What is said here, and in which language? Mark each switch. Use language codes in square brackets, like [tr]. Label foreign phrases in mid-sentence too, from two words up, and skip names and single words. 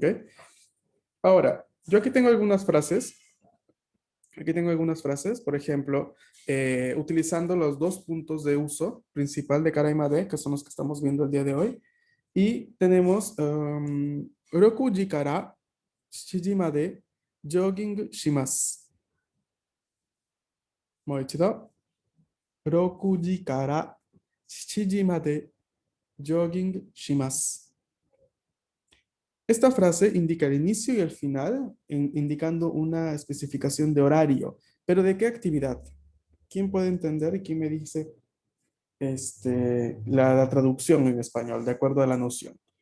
[es] Ahora, yo aquí tengo algunas frases. Aquí tengo algunas frases, por ejemplo, utilizando los dos puntos de uso principal de cara y made, que son los que estamos viendo el día de hoy. Y tenemos [ja] 六時から七時までジョギングします. もう一度、6時から7時までジョギングします。 [es] Esta frase indica el inicio y el final, indicando una especificación de horario. ¿Pero de qué actividad? ¿Quién puede entender y quién me dice la traducción en español, de acuerdo a la noción?